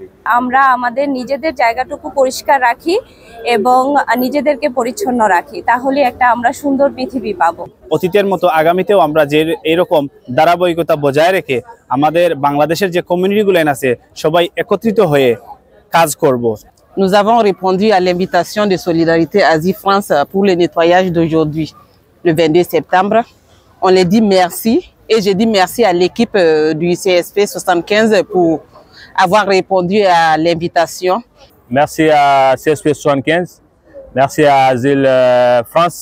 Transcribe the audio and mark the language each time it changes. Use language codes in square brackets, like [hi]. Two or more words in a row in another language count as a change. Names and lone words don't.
[bn] আমরা আমাদের নিজেদের জায়গাটুকু পরিষ্কার রাখি এবং নিজেদেরকে পরিচ্ছন্ন রাখি, তাহলে একটা আমরা সুন্দর পৃথিবী পাবো। অতীতের মতো আগামীতেও আমরা যে এরকম ধারাবাহিকতা বজায় রেখে আমাদের বাংলাদেশের যে কমিউনিটিগুলো আছে সবাই একত্রিত হয়ে কাজ করব। [fr] Nous avons répondu à l'invitation de Solidarité Asie France pour le nettoyage d'aujourd'hui, le 22 septembre. On les dit merci et je dis merci à l'équipe du CSP 75 pour avoir répondu à l'invitation. Merci à CSP 75, merci à Asile France.